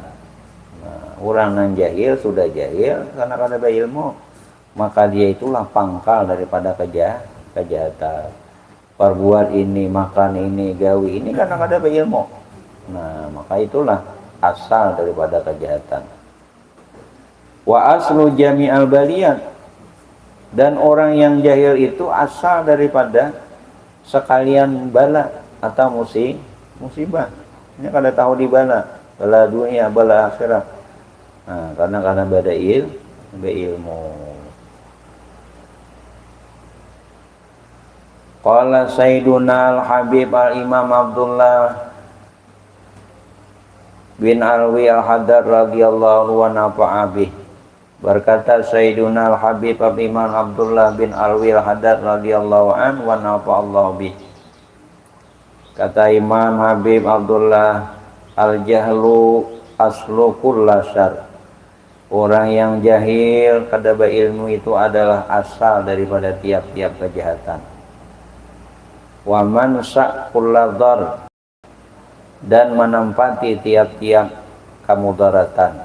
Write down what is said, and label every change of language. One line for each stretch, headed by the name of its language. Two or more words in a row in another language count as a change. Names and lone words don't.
Indonesian: Nah, orang yang jahil sudah jahil karena kada berilmu, maka dia itulah pangkal daripada kejahatan. Perbuat ini, makan ini, gawi ini karena kada berilmu. Nah, maka itulah asal daripada kejahatan.
Arabic: وأصل جميع البليات,
Indonesian: dan orang yang jahil itu asal daripada sekalian bala atau musibah. Ini kada tahu di bala dunia, bala akhirat. Nah, karena beda ilmu.
Arabic: قال سيدنا الحبيب الإمام عبد الله بن علوي الحداد رضي الله عنه به.
Indonesian: Berkata Sayyiduna al-Habib al-Imam Abdullah bin Alwi al-Haddad
Arabic: رضي الله عنه ونفع الله به.
Indonesian: Kata Imam Habib Abdullah,
Arabic: الجهل أصل كل شر.
Indonesian: Orang yang jahil kada berilmu itu adalah asal daripada tiap-tiap kejahatan.
Arabic: ومنبع كل ضرر,
Indonesian: dan menempati tiap-tiap kemudaratan.